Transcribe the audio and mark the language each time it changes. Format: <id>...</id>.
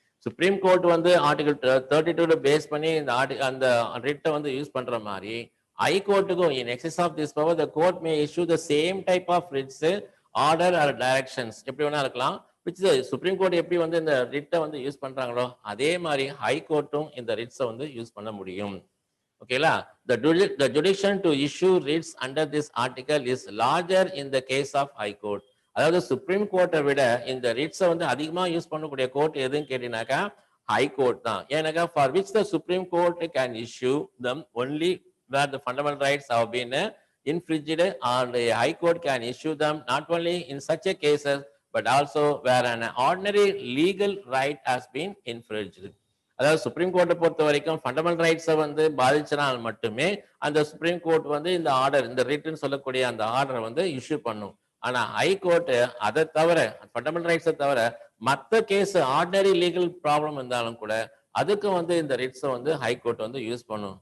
<ta>Supreme court வந்து article 32 base பண்ணி இந்த அந்த ரிட்டை வந்து யூஸ் பண்ற மாதிரி ஹைகோர்ட்டுக்கும்</ta> <en>in excess of this power the court may issue the same type of writs order or directions</en> <ta>எப்படி வேணா இருக்கலாம். சுப்ரீம் கோர்ட் எப்படி வந்து இந்த ரிட்டை வந்து யூஸ் பண்றாங்களோ அதே மாதிரி ஹை கோர்ட்டும் இந்த ரிட்ஸை வந்து யூஸ் பண்ண முடியும். ஓகேலா?</ta> <en>The jurisdiction to issue writs under this article is larger in the case of high court.</en> <ta>அதாவது சுப்ரீம் கோர்ட்டை விட இந்த ரிட்ஸை வந்து அதிகமா யூஸ் பண்ணக்கூடிய கோர்ட் எதுன்னு கேட்டீங்கன்னாக்கா ஹை கோர்ட் தான். ஏன்னாக்கா</ta> <en>for which the supreme court can issue them only where the fundamental rights have been infringed, and the high court can issue them not only in such a cases but also where an ordinary legal right has been infringed.</en> <ta>அதாவது supreme கோர்ட்டை பொறுத்த வரைக்கும் fundamental ரைட்ஸை வந்து பாதிச்சனால் மட்டுமே அந்த supreme court வந்து இந்த order, இந்த ரிட்னு சொல்லக்கூடிய அந்த ஆர்டரை வந்து இஷ்யூ பண்ணும். ஆனா ஹை கோர்ட் அதை தவிர ஃபண்டமெண்டல் ரைட்ஸை தவிர மற்ற கேஸ் ஆர்டினரி லீகல் ப்ராப்ளம் இருந்தாலும் கூட அதுக்கு வந்து இந்த ரிட்ஸை வந்து ஹை கோர்ட் வந்து யூஸ் பண்ணும்.</ta>